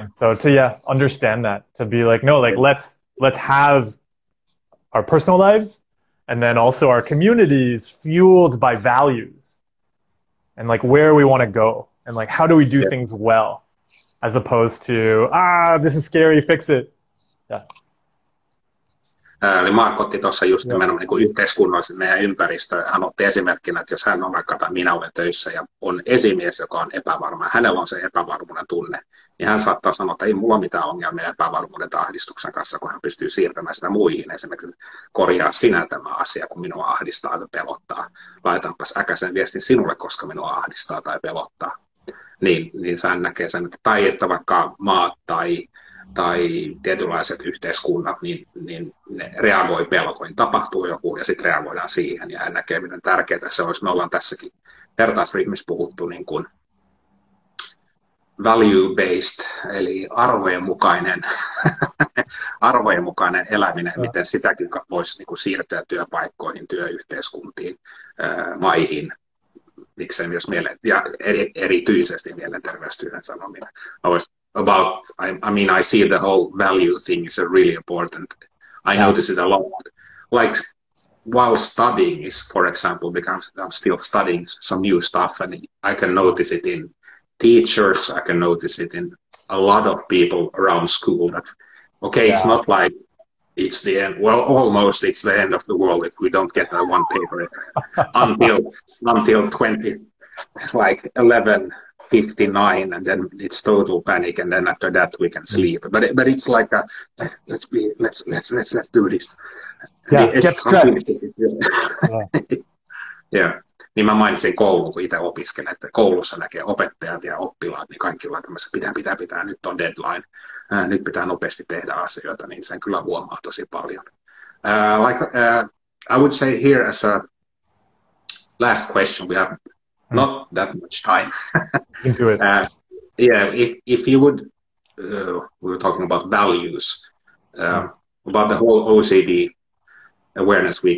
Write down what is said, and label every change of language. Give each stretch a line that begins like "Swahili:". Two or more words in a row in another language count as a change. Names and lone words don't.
English: And so to understand that, to be like, no, like let's have our personal lives and then also our communities fueled by values and like where we want to go and like how do we do things well as opposed to this is scary, fix it. Yeah.
Finnish: Eli Mark otti tuossa just nimenomaan niin kuin yhteiskunnallisen meidän ympäristö. Hän otti esimerkkinä, että jos hän on vaikka, minä olen töissä ja on esimies, joka on epävarma, ja hänellä on se epävarmuuden tunne, niin hän saattaa sanoa, että ei mulla ole mitään ongelmia epävarmuuden tai ahdistuksen kanssa, kun hän pystyy siirtämään sitä muihin. Esimerkiksi korjaa sinä tämä asia, kun minua ahdistaa tai pelottaa. Laitanpas äkäisen viestin sinulle, koska minua ahdistaa tai pelottaa. Niin hän näkee sen, tai että vaikka maat tai tietynlaiset yhteiskunnat, niin ne reagoi pelkoihin. Tapahtuu joku ja sitten reagoidaan siihen. Ja hän näkee, miten tärkeää se olisi. Me ollaan tässäkin vertaisryhmissä puhuttu niin kuin value-based, eli arvojen mukainen eläminen, miten sitäkin voisi niin kuin siirtyä työpaikkoihin, työyhteiskuntiin, maihin, miksei myös ja erityisesti mielenterveystyön sanominen.
English: I mean, I see the whole value thing is really important. I notice it a lot. Like while studying is, for example, because I'm still studying some new stuff, and I can notice it in teachers, I can notice it in a lot of people around school that, it's not like it's the end. Well, almost it's the end of the world if we don't get that one paper until 11:59, and then it's total panic, and then after that we can sleep. But it's like let's do this. Yeah, get stressed. Yeah.
Finnish: Niin mä mainitsin koulun, kun itse opiskelen, että koulussa näkee opettajat ja oppilaat, niin kaikki on tämmöisessä pitää, nyt on deadline, nyt pitää nopeasti tehdä asioita, niin sen kyllä huomaa tosi paljon.
English: I would say here as a last question, we have not that much time. Into it. If you would, we were talking about values, about the whole OCD Awareness Week.